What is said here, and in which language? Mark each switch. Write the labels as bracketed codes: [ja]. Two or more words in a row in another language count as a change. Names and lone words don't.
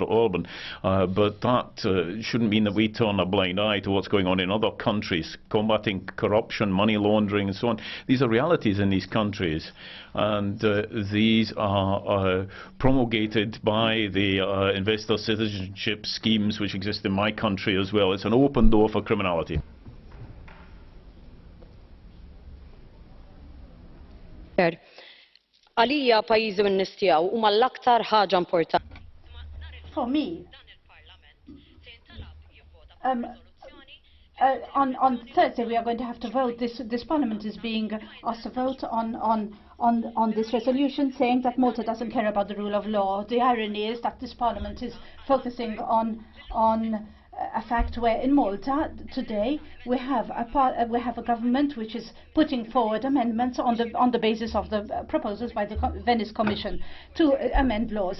[en] Orban, but that shouldn't mean that we turn a blind eye to what's going on in other countries, combating corruption, money laundering and so on. These are realities in these countries, and these are promulgated by the investor citizenship schemes which exist in my country as well. It's an open door for criminality. [mt] Għalija pajjiżi min-nistiegħu huma l-aktar ħaġa importanti. [en] For me, on Thursday we are going to have to vote. This Parliament is being asked to vote on this resolution saying that Malta doesn't care about the rule of law. The irony is that this Parliament is focusing on a fact where in Malta today we have a government which is putting forward amendments on the basis of the proposals by the Venice Commission to amend laws.